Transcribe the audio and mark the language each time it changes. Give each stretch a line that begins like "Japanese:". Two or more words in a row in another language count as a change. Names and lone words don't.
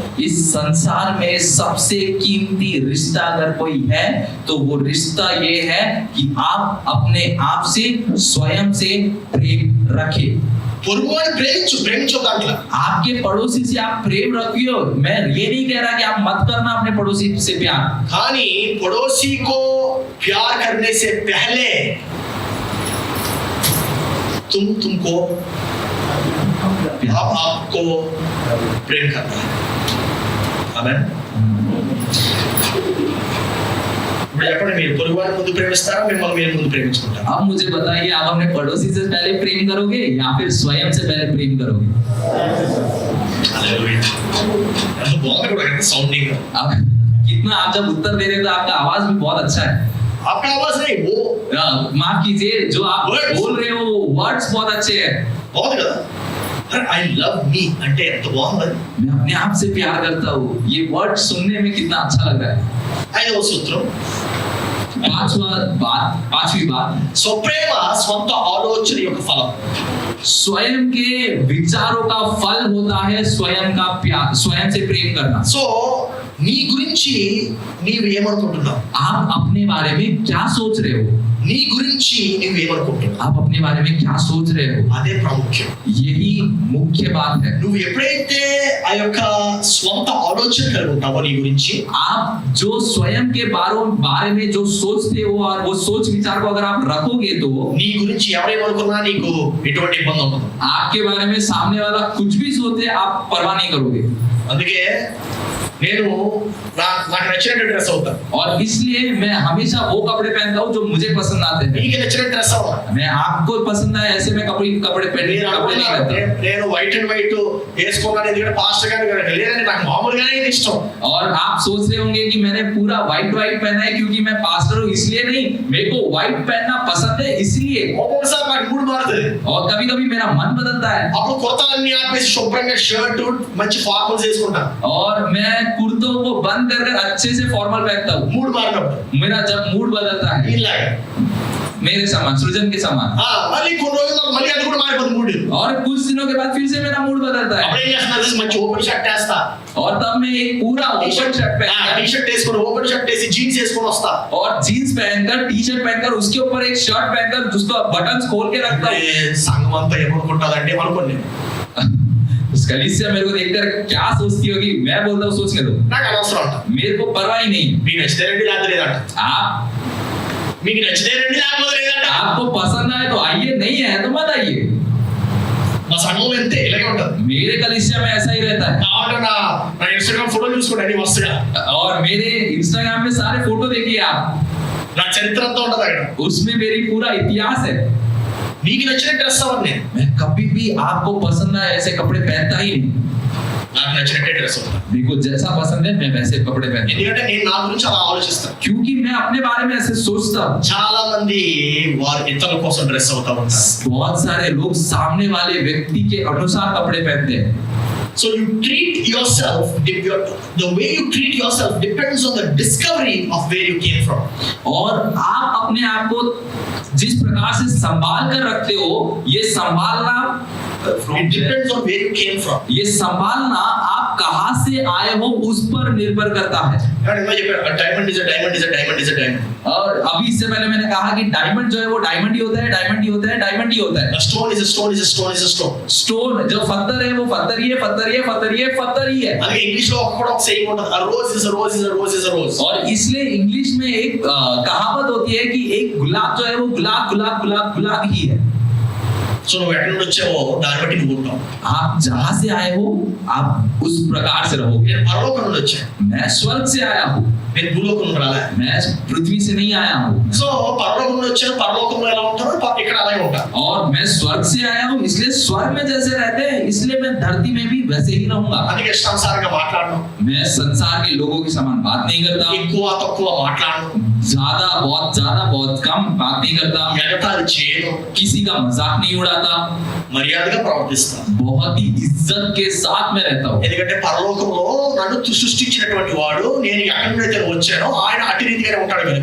Hindi: इस संसार में सबसे कीमती रिश्ता अगर कोई है तो वो रिश्ता ये है कि आप अपने आप से स्वयं से प्रेम रखें.
Telugu: పొరుగువాడిని ప్రేమించు దాంట్లో.
Hindi: आपके पड़ोसी से आप प्रेम रखियो. मैं ये नहीं कह रहा कि आप मत करना अपने पड़ोसी से प्यार,
Telugu: కానీ
Hindi: पड़ोसी को प्यार करने से पहले तुमको आपको प्रेम करना है. आमेन.
Telugu: ఇప్పుడు చెప్పండి, మీరు పొరుగువాడిని ముందు ప్రేమిస్తారా, మిమ్మల్ని మీరు ముందు ప్రేమించుకుంటారా?
Hindi: अब मुझे बताइए, आप अपने पड़ोसी से पहले प्रेम करोगे या फिर स्वयं से पहले प्रेम करोगे?
Telugu: హల్లెలూయా. ఎంత బాగుంది కూడా ఎంత సౌండింగ్.
Hindi: आप कितना, आप जब उत्तर दे रहे हैं तो आपका आवाज भी बहुत अच्छा है. आपका आवाज नहीं, वो माफ कीजिए, जो आप Words. बोल रहे हो वर्ड्स बहुत अच्छे हैं.
Telugu: బాగుంది కదా. अरे
English: I love me
Telugu: అంటే ఎంత బాగుంది.
Hindi: मैं अपने आप से प्यार करता हूँ, ये वर्ड सुनने में कितना अच्छा लग रहा है.
Telugu: ఐదవ సూత్రం,
Hindi: पांचवी बात,
Telugu: స్వప్రేమ స్వంత ఆలోచన యొక్క ఫలం.
Hindi: स्वयं के विचारों का फल होता है स्वयं का प्यार, स्वयं से प्रेम करना.
Telugu: సో నీ గురించి నీవు ఏమనుకుంటున్నావు,
Hindi: आप अपने बारे में क्या सोच रहे हो,
Telugu: నీ గురించి నీవు ఏమనుకుంటున్నావు,
Hindi: आप अपने बारे में क्या सोच रहे हो,
Telugu: అదే ప్రాముఖ్యం.
Hindi: यही मुख्य बात है.
Telugu: నువ్వు ఎప్పుడైతే ఆ యొక్క స్వంత ఆలోచన కలిగి ఉంటావో నీ గురించి,
Hindi: आप जो स्वयं के बारे में जो सोचते हो और वो सोच विचार को अगर आप रखोगे तो
Telugu: నీ గురించి ఎవరేమనుకున్నా నీకు ఎటువంటి ఇబ్బంది ఉండదు.
Hindi: आपके बारे में सामने वाला कुछ भी सोचे आप परवाह नहीं करोगे.
Telugu: అందుకే నేను నాకు నచ్చినట్టు డ్రెస్ అవుతా.
Hindi: और इसलिए मैं हमेशा वो कपड़े पहनता हूँ जो मुझे पसंद आते हैं.
Telugu: నీకు నచ్చిన డ్రెస్ అవుతా.
Hindi: मैं आपको पसंद आए ऐसे मैं कपड़े पहनने कपड़े नहीं करता.
Telugu: నేను
English: white and white
Telugu: వేసుకున్నాను ఎందుకంటే పాస్టర్ గారు లేదండి, నాకు మామూలుగానే ఇది ఇష్టం.
Hindi: और आप सोच रहे होंगे कि मैंने पूरा व्हाइट पहना है क्योंकि मैं पास्टर हूँ, इसलिए नहीं, मेरे को व्हाइट पहनना पसंद है इसलिए.
Telugu: ఒక్కొక్కసారి నాకు మూడ్ మారుతుంది.
Hindi: और कभी-कभी मेरा मन बदलता है
Telugu: అప్పుడు కుర్తాలన్నీ ఆపేసి శుభ్రంగా షర్ట్ మంచి ఫార్మల్స్ వేసుకుంటాను.
Hindi: और मैं कुर्तों को बंद कर अच्छे से फॉर्मल पहनता हूँ.
Telugu: మూడ్ మారినప్పుడు
Hindi: मेरा जब मूड बदलता है
Telugu: ఇలాగా
Hindi: मेरे समान, सृजन के समान,
Telugu: మళ్ళీ కొన్ని రోజులు మళ్ళీ అది కూడా మారిపోతుంది మూడ్.
Hindi: और कुछ दिनों के बाद फिर से मेरा मूड बदलता है.
Telugu: అప్పుడు ఏం చేస్తున్నా, మంచి
English: open shirt
Telugu: వేస్తా,
Hindi: और तब मैं एक पूरा
English: open shirt
Telugu: టీ
Hindi: पहनकर
Telugu: షర్ట్ వేసుకొని
English: open shirt
Telugu: వేసి జీన్స్ వేసుకొని వస్తా.
Hindi: और जीन्स पहनकर
English: T-shirt
Hindi: पहनकर उसके ऊपर एक शर्ट पहनकर जिसको बटन्स खोल के रखता हूँ.
Telugu: సంఘం అంతా ఏమనుకుంటాదండి అనుకోండి.
Hindi: उस कलीसिया मेरे को देखकर क्या सोचती होगी, मैं बोलता हूँ सोचने दो,
Telugu: నాకు అనవసరం అంట.
Hindi: मेरे को परवाह ही नहीं.
Telugu: మీకు నచ్చితే రండి, లేకపోతే లేదంట.
Hindi: आप
Telugu: మీకు నచ్చితే రండి, లేకపోతే లేదంట.
Hindi: आपको पसंद आए तो आइए, नहीं है तो मत आइए.
Telugu: మా సంఘం అంతే ఇలాగే ఉంటుంది.
Hindi: मेरे कलीसिया में ऐसा ही रहता है.
Telugu: కావాలంటే నా ఇన్స్టాగ్రామ్ ఫోటో చూసుకోండి, అన్ని వరుసగా
Hindi: और मेरे इंस्टाग्राम में सारे फोटो देखिए आप,
Telugu: నా చరిత్ర అంతా ఉంటుంది అక్కడ.
Hindi: उसमें मेरी पूरा इतिहास है.
Telugu: నీకు నచ్చిన డ్రెస్ అవన్నీ,
Hindi: मैं कभी भी आपको पसंद आए ऐसे कपड़े पहनता ही नहीं.
Telugu: నాకు నచ్చినట్టే డ్రెస్ అవుతా.
Hindi: मेरे को जैसा पसंद है मैं वैसे कपड़े पहनता हूं.
Telugu: ఎందుకంటే నేను నా గురించి అలా ఆలోచిస్తాను.
Hindi: क्योंकि मैं अपने बारे में ऐसे सोचता हूँ.
Telugu: చాలా మంది వారి ఇతరుల కోసం డ్రెస్ అవుతా ఉంటారు.
Hindi: बहुत सारे लोग सामने वाले व्यक्ति के अनुसार कपड़े पहनते हैं.
English: So you treat yourself, the way you treat yourself depends on the discovery of where you came from.
Hindi: और आप अपने आप को जिस प्रकार से संभाल कर रखते हो, ये संभालना
English: It depends on where you came from.
Hindi: ये संभालना आप कहाँ से आए हो उस पर निर्भर करता है।
English: And
Hindi: मैं ये
English: diamond is a diamond is a diamond is a diamond.
Hindi: और अभी इससे पहले मैंने कहा कि डायमंड जो है वो डायमंड ही होता है, डायमंड ही होता है, डायमंड ही होता है।
English: A stone is a stone is a stone is a stone.
Hindi: स्टोन जो पत्थर है वो पत्थर ही है, पत्थर ही है, पत्थर ही है, पत्थर ही है।
Telugu: అలాగే ఇంగ్లీష్ లో కూడా ఒక saying ఉంటుంది,
English: a rose is a rose is a rose is a rose.
Hindi: और इसलिए इंग्लिश में एक कहावत होती है कि एक गुलाब जो है वो गुलाब गुलाब गुलाब गुलाब ही है।
Telugu: సో నువ్వు ఎక్కడి నుండి వచ్చావో దాన్ని బట్టి నువ్వు ఉంటావు.
Hindi: आप जहाँ से आए हो आप उस प्रकार से रहोगे।
Telugu: నేను పరలోకం నుండి వచ్చాను,
Hindi: मैं स्वर्ग से आया हूँ,
Telugu: నేను భూలోకం నుండి రాలే.
Hindi: मैं पृथ्वी से नहीं आया हूँ।
Telugu: సో పరలోకం నుండి వచ్చాను, పరలోకంలో ఎలా ఉంటారో ఇక్కడ అలాగే ఉంటాను.
Hindi: और मैं स्वर्ग से आया हूँ इसलिए स्वर्ग में जैसे रहते हैं इसलिए मैं धरती में भी वैसे ही रहूंगा।
Telugu: అందుకే ఇష్టానుసారంగా మాట్లాడను,
Hindi: मैं संसार के लोगों के समान बात नहीं करता,
Telugu: ఎక్కువ తక్కువ మాట్లాడను,
Hindi: ज्यादा बहुत कम बात नहीं करता,
Telugu: ఎగతాళి చేయను,
Hindi: किसी का मजाक नहीं उड़ाता,
Telugu: మర్యాదగా ప్రవర్తిస్తాను.
Hindi: बहुत ही इज्जत के साथ में रहता हूँ।
Telugu: ఎందుకంటే పరలోకంలో నన్ను సృష్టించినటువంటి వాడు నేను ఎక్కడి నుండి అయితే వచ్చానో ఆయన అటు రీతిగానే ఉంటాడు కనుక.